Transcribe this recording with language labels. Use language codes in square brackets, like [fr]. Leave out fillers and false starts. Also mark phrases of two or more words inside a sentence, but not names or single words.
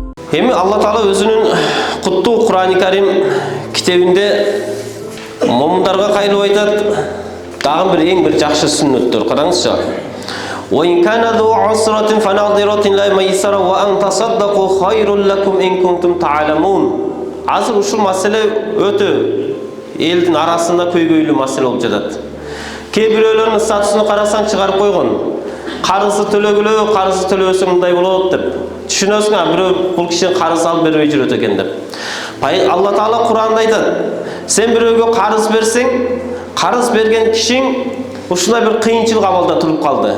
[ky] Эми Алла Таала өзүнүн куттуу Кур'ан-ы Карим китебинде момундарга кайрылып айтат. Дагы бир эң бир жакшы сүннөттөр. Караңызчы. [ar] وإن كان ذو عسرة فنظرة إلى ميسرة وأن تصدقوا خير لكم إن كنتم تعلمون. [ky] Азыр ушул маселе өтө элдин арасында көйгөйлүү маселе болуп жатат. Кээ бирөөлөрдүн статусун карасаң чыгарып койгон. Карызы төлөгүлө, карызы төлөбөсөң мындай болот деп. Түшүнөсүң, бирөө бул киши карыз алып бербей жүрөт экен деп. Алла Таала Кур'анда айтат: сен бирөөгө карыз берсең, карыз берген кишиң ушундай бир кыйынчылык абалда туруп калды.